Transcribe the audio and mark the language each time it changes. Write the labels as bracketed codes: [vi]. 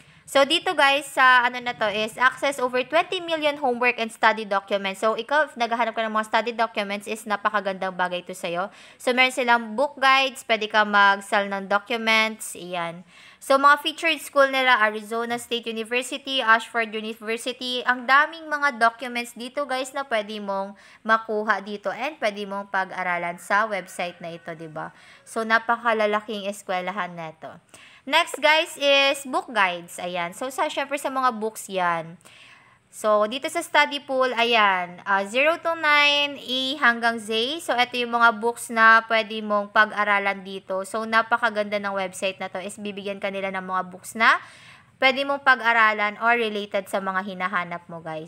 [en] So, [tl] dito guys, sa na to [en] is access over 20 million homework and study documents. [tl] So, ikaw, if naghahanap ka ng mga study documents, is napakagandang bagay ito sa'yo. So, meron silang book guides, pwede ka mag-sell ng documents, iyan. So, mga featured school nila, Arizona State University, Ashford University, ang daming mga documents dito guys na pwede mong makuha dito and pwede mong pag-aralan sa website na ito, diba? So, napakalalaking eskwelahan na ito. Next guys is book guides. Ayan. So, syempre sa mga books yan. So, dito sa study pool, ayan, 0 to 9, A hanggang Z. So, ito yung mga books na pwede mong pag-aralan dito. So, napakaganda ng website na to is bibigyan ka nila ng mga books na pwede mong pag-aralan or related sa mga hinahanap mo guys.